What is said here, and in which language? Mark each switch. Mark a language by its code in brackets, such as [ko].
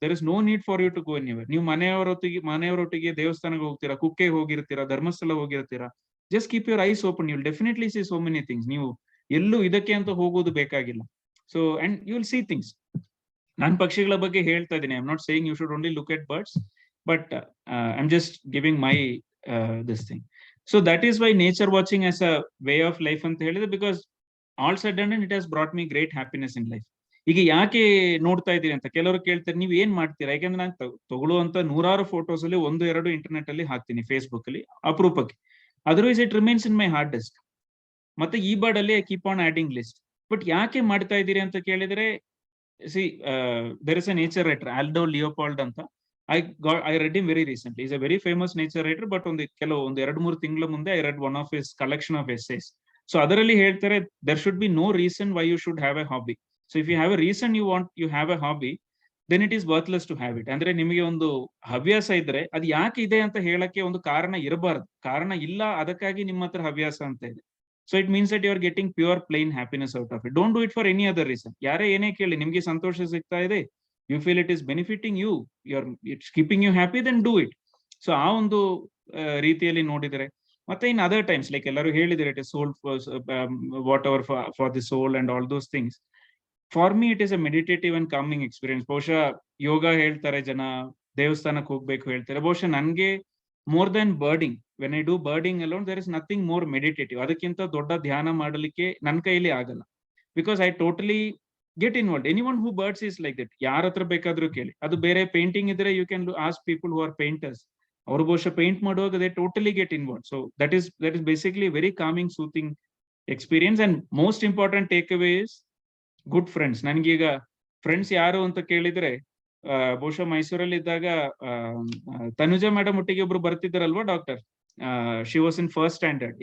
[en] There is no need for you to go anywhere. [kn] ನೀವು ಮನೆಯವರೊಟ್ಟಿಗೆ ದೇವಸ್ಥಾನಕ್ಕೆ ಹೋಗ್ತೀರಾ, Kukke ಹೋಗಿರ್ತೀರಾ, Dharmasthala ಹೋಗಿರ್ತೀರಾ, [en] Just keep your eyes open. You will definitely see so many things. [kn] ನೀವು ಎಲ್ಲೂ ಇದಕ್ಕೆ ಅಂತ ಹೋಗೋದು ಬೇಕಾಗಿಲ್ಲ. [en] So and you will see things. [kn] ನಾನು ಪಕ್ಷಿಗಳ ಬಗ್ಗೆ ಹೇಳ್ತಾ ಇದ್ದೀನಿ. [en] I am not saying you should only look at birds, but I am just giving my this thing. So that is why nature watching as a way of life [kn] ಅಂತ ಹೇಳಿದ್ರೆ, [en] because all said and done it has brought me great happiness in life. [kn] ಈಗ ಯಾಕೆ ನೋಡ್ತಾ ಇದ್ದೀರಿ ಅಂತ ಕೆಲವರು ಕೇಳ್ತಾರೆ, ನೀವು ಏನ್ ಮಾಡ್ತೀರಾ? ಯಾಕಂದ್ರೆ ನಾನು ತಗೊಳ್ಳುವಂತ 100 ಫೋಟೋಸ್ ಅಲ್ಲಿ 1-2 ಇಂಟರ್ನೆಟ್ ಅಲ್ಲಿ ಹಾಕ್ತೀನಿ, ಫೇಸ್ಬುಕ್ ಅಲ್ಲಿ ಅಪರೂಪಕ್ಕೆ. [en] Otherwise it remains in my hard disk. [kn] ಮತ್ತೆ ಈ ಬರ್ಡ್ ಅಲ್ಲಿ [en] I keep on adding list. [kn] But ಯಾಕೆ ಮಾಡ್ತಾ ಇದ್ದೀರಿ ಅಂತ ಕೇಳಿದ್ರೆ, [en] see there is a nature writer [kn] Aldo Leopold ಅಂತ. [en] I read him very recently. He's a very famous nature writer, but [kn] ಒಂದು 2-3 ತಿಂಗಳ ಮುಂದೆ [en] I read one of his collection of essays. So [kn] ಅದರಲ್ಲಿ ಹೇಳ್ತಾರೆ, [en] there should be no reason why you should have a hobby. So if you have a reason you have a hobby, then it is worthless to have it. [kn] ಅಂದ್ರೆ ನಿಮಗೆ ಒಂದು ಹವ್ಯಾಸ ಇದ್ರೆ ಅದು ಯಾಕೆ ಇದೆ ಅಂತ ಹೇಳಕ್ಕೆ ಒಂದು ಕಾರಣ ಇರಬಾರ್ದು. ಕಾರಣ ಇಲ್ಲ, ಅದಕ್ಕಾಗಿ ನಿಮ್ಮ ಹತ್ರ ಹವ್ಯಾಸ ಅಂತ ಇದೆ. [en] So it means that you are getting pure plain happiness out of it. Don't do it for any other reason. [kn] ಯಾರೇ ಏನೇ ಕೇಳಿ, ನಿಮ್ಗೆ ಸಂತೋಷ ಸಿಗ್ತಾ ಇದೆ, [en] you feel it is benefiting you, it's keeping you happy, then do it. So [kn] ಆ ಒಂದು ರೀತಿಯಲ್ಲಿ ನೋಡಿದರೆ, ಮತ್ತೆ [en] in other times, like [kn] ಎಲ್ಲರೂ ಹೇಳಿದರೆ, [en] it is soul whatever for the soul and all those things. For me it is a meditative and calming experience. [kn] ಬಹುಶಃ ಯೋಗ ಹೇಳ್ತಾರೆ ಜನ, ದೇವಸ್ಥಾನಕ್ಕೆ ಹೋಗ್ಬೇಕು ಹೇಳ್ತಾರೆ. ಬಹುಶಃ ನನ್ಗೆ [en] more than birding, when I do birding alone, there is nothing more meditative. [kn] ಅದಕ್ಕಿಂತ ದೊಡ್ಡ ಧ್ಯಾನ ಮಾಡಲಿಕ್ಕೆ ನನ್ನ ಕೈಲಿ ಆಗಲ್ಲ. [en] Because I totally get involved. Anyone who birds is like that. [kn] ಯಾರ ಹತ್ರ ಬೇಕಾದ್ರೂ ಕೇಳಿ. ಅದು ಬೇರೆ ಪೇಂಟಿಂಗ್ ಇದ್ರೆ [en] you can ask people who are painters. [kn] ಅವರು ಬಹುಶಃ ಪೇಂಟ್ ಮಾಡುವಾಗ [en] they totally get involved. So that is basically very calming, soothing experience. And most important takeaway is good friends. [kn] ನನಗೀಗ ಫ್ರೆಂಡ್ಸ್ ಯಾರು ಅಂತ ಕೇಳಿದ್ರೆ, ಬಹುಶಃ ಮೈಸೂರಲ್ಲಿ ಇದ್ದಾಗ ತನುಜಾ ಮೇಡಮ್ ಒಟ್ಟಿಗೆ ಒಬ್ರು ಬರ್ತಿದ್ದಾರಲ್ವಾ doctor, [en] She was in first standard.